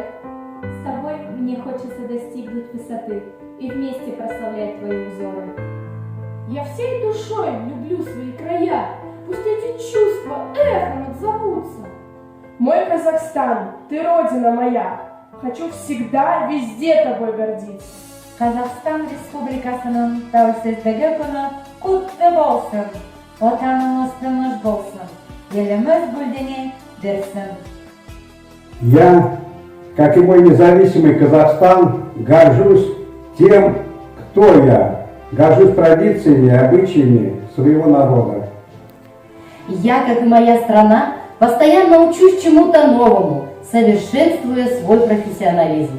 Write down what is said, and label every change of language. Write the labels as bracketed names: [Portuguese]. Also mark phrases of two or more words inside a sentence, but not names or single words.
[Russian] С тобой мне хочется достигнуть высоты и вместе прославлять твои узоры. Я всей душой люблю свои края, пусть эти чувства эхом отзовутся. Мой Казахстан, ты родина моя, хочу всегда везде тобой гордиться. [Kazakh] Қазақстан Республикасының тәуелсіздігі күні құтты болсын, отанымыз тыныш болсын, еліміз гүлдене берсін. [Russian] Я, как и мой независимый Казахстан, горжусь тем, кто я, горжусь традициями и обычаями своего народа. Я, как и моя страна, постоянно учусь чему-то новому, совершенствуя свой профессионализм.